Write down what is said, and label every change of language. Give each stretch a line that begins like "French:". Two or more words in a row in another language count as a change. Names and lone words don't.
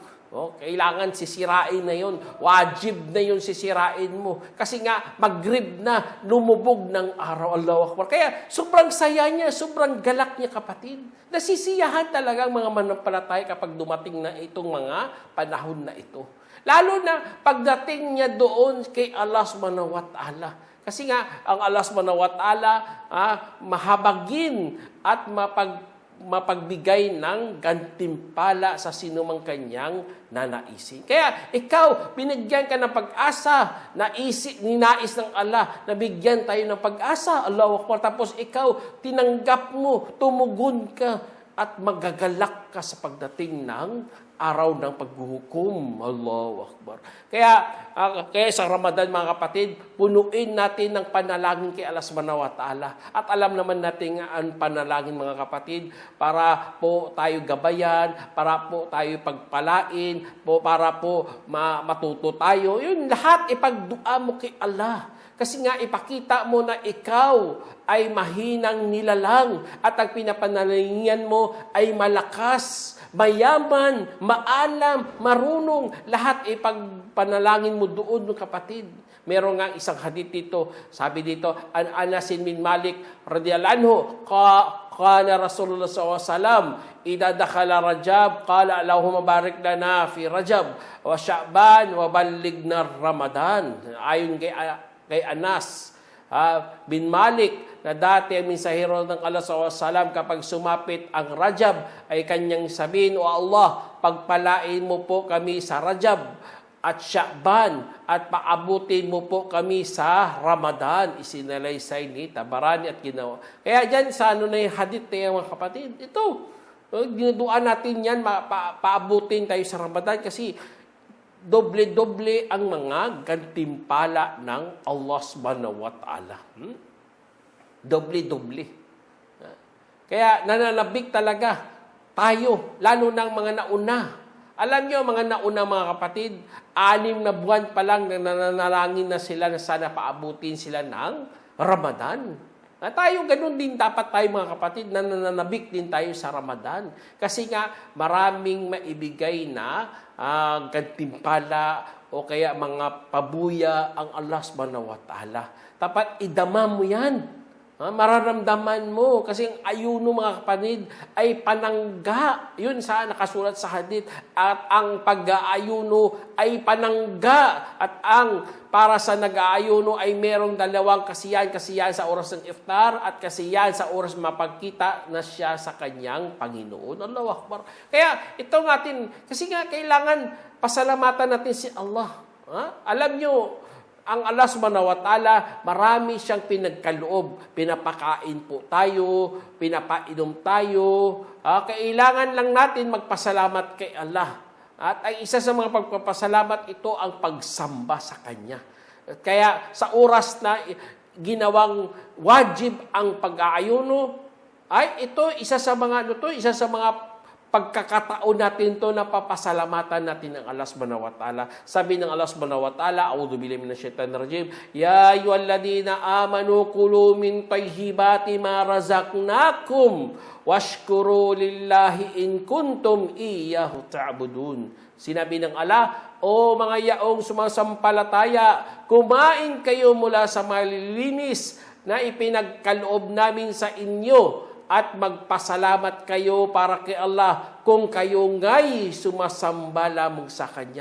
Filipino: Kailangan sisirain na yun. Wajib na yun sisirain mo. Kasi nga, Maghrib na, lumubog ng araw.
Arabic: الله أكبر.
Filipino: Kaya, sobrang saya niya, sobrang galak niya, kapatid. Nasisiyahan talaga ang mga manampalataya kapag dumating na itong mga panahon na ito. Lalo na pagdating niya doon kay Allah
Arabic: سبحانه وتعالى.
Filipino: Kasi nga, ang Allah
Arabic: سبحانه وتعالى,
Filipino: mahabagin at mapagbigay ng gantimpala sa sinumang kanyang nanaisin. Kaya ikaw, binigyan ka ng pag-asa, ninais ng Allah, nabigyan tayo ng pag-asa.
Arabic: الله أكبر.
Filipino: Tapos ikaw, tinanggap mo, tumugon ka, at magagalak ka sa pagdating ng araw ng paghuhukom.
Arabic: الله أكبر.
Filipino: Kaya sa Ramadan, mga kapatid, punuin natin ng panalangin kay Allah
Arabic: سبحانه وتعالى.
Filipino: At alam naman natin ang panalangin, mga kapatid, para po tayo gabayan, para po tayo pagpalain, para po matuto tayo. Yun, lahat ipagdua mo kay Allah. Kasi nga ipakita mo na ikaw ay mahinang nilalang at ang pinapanalangin mo ay malakas, mayaman, maalam, marunong. Lahat ipagpanalangin mo doon, kapatid. Meron nga isang hadith dito. Sabi dito,
Arabic: عن أنس بن مالك رضي الله عنه قال رسول الله ﷺ إذا دخل رجب قال اللهم بارك لنا في رجب وشعبان وبلغنا رمضان.
Filipino: Ayon kay Anas bin Malik, na dati ang mensahero ng Allah SAW, kapag sumapit ang Rajab ay kanyang sabihin, O Allah, pagpalain mo po kami sa Rajab at Sha'ban at paabutin mo po kami sa Ramadan. Isinalaysay ni Tabarani at ginawa. Kaya dyan sa na yung hadith na mga kapatid, ito, ginuduan natin yan, paabutin tayo sa Ramadan kasi doble-doble ang mga gantimpala ng Allah
Arabic: سبحانه وتعالى.
Filipino: Doble-doble. Kaya nananabik talaga tayo, lalo ng mga nauna. Alam nyo, mga nauna, mga kapatid, 6 na buwan pa lang na nananalangin na sila na sana paabutin sila ng Ramadan. Tayo, ganun din dapat tayo, mga kapatid, na nananabik din tayo sa Ramadan. Kasi nga, maraming maibigay na gantimpala o kaya mga pabuya ang Allah
Arabic: سبحانه وتعالى.
Filipino: Dapat idama mo yan. Mararamdaman mo. Kasi ang ayuno, mga kapatid, ay panangga. Yun sa nakasulat sa hadith. At ang pag-aayuno ay panangga. At ang para sa nag-aayuno ay merong dalawang kasiyahan. Kasiyahan sa oras ng iftar at kasiyahan sa oras mapagkita na siya sa kanyang Panginoon.
Arabic: الله أكبر.
Filipino: Kaya ito natin, kasi nga kailangan pasalamatan natin si Allah. Alam nyo, ang Allah
Arabic: سبحانه وتعالى,
Filipino: marami siyang pinagkaloob. Pinapakain po tayo, pinapainom tayo. Kailangan lang natin magpasalamat kay Allah. At ang isa sa mga pagpapasalamat ito ang pagsamba sa Kanya. Kaya sa oras na ginawang wajib ang pag-aayuno, ay ito isa sa mga pagkakataon natin to na papasalamatan natin ng Allah
Arabic: سبحانه وتعالى.
Filipino: Sabi ng Allah
Arabic: سبحانه وتعالى أعوذ بالله من الشيطان الرجيم يا أيها الذين آمنوا كلوا من طيبات ما رزقناكم واشكروا لله إن كنتم إياه تعبدون.
Filipino: Sinabi ng Allah, o mga yaong sumasampalataya, kumain kayo mula sa malilinis na ipinagkaloob namin sa inyo at magpasalamat kayo para kay Allah kung kayo nga'y sumasamba lamang sa Kanya.